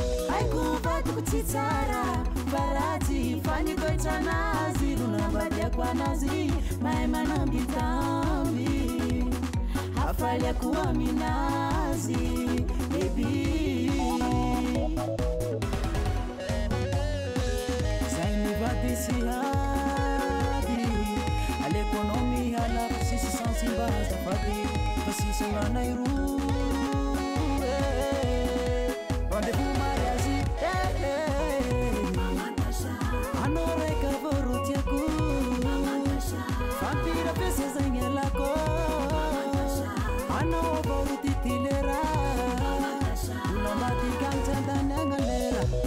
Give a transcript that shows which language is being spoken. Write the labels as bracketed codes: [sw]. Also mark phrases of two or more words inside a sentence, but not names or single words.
[mg] Haiko vatok tsy tsara, fa ratsy fagnitoetsanazy, ro nambadiako anazy, mahay manambitamby, afaliako aminazy, baby. Zay mivady sy hady, aleko anao miala fa sisy sansy mba azafady, fa sisy ananay roa, eh. [fr] Rendez-vous mariage, eh, eh. [mg] Anao raika vao ro tiako, vampira pesa zay ny alako. Anao vao ro titily raha, mbola mbadika ny tsy andany agna lera.